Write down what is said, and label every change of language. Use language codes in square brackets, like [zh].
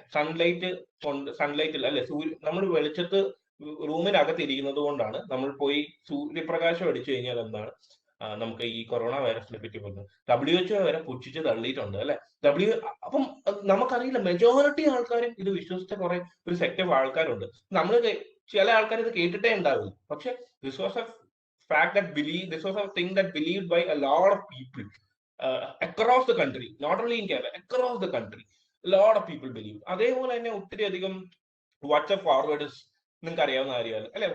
[ml] സൺലൈറ്റിൽ അല്ലെ, നമ്മൾ വെളിച്ചത്ത് റൂമിനകത്ത് ഇരിക്കുന്നത് കൊണ്ടാണ് നമ്മൾ പോയി സൂര്യപ്രകാശം അടിച്ചു കഴിഞ്ഞാൽ എന്താണ് നമുക്ക് ഈ കൊറോണ വൈറസിനെ പറ്റി പറയുന്നത്. WHO വരെ പുച്ഛിച്ച് തള്ളിയിട്ടുണ്ട് അല്ലെ. അപ്പം നമുക്കറിയില്ല, മെജോറിറ്റി ആൾക്കാരും ഇത് വിശ്വസിച്ച കുറെ ഒരു സെക്ട് ഓഫ് ആൾക്കാരുണ്ട്. നമ്മൾ ചില ആൾക്കാർ ഇത് കേട്ടിട്ടേ ഉണ്ടാവില്ല. [en] പക്ഷെ this was a fact that this was a thing that believed by a lot of people across the country, not only in Kerala, across the country a lot of people believe. [ml] അതേപോലെ തന്നെ ഒത്തിരി അധികം WhatsApp ഫോർവേഡേഴ്സ് നിങ്ങൾക്ക് അറിയാവുന്ന കാര്യമല്ല അല്ലെ.